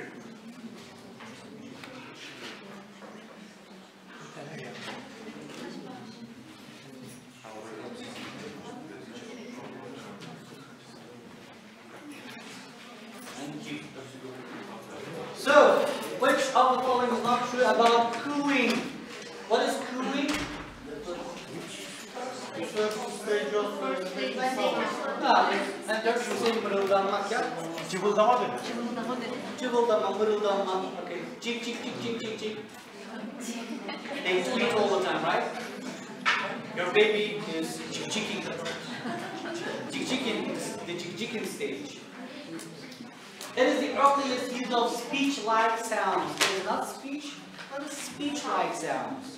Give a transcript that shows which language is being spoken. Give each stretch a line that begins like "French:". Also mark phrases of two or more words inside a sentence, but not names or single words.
English: Thank you. So, which of the following is not true about cooing? What is cooing?
Turkish: Mırıldanmak ya. Cıvıldama denir. Cıvıldama, mırıldanma. Okay. Cik cik cik cik cik cik.
English: They squeak all the time, right? Your baby is chick-chicking. Chick-chicking is the chick-chicking stage. It is the earliest use of speech-like sounds. It is not speech, but speech-like sounds.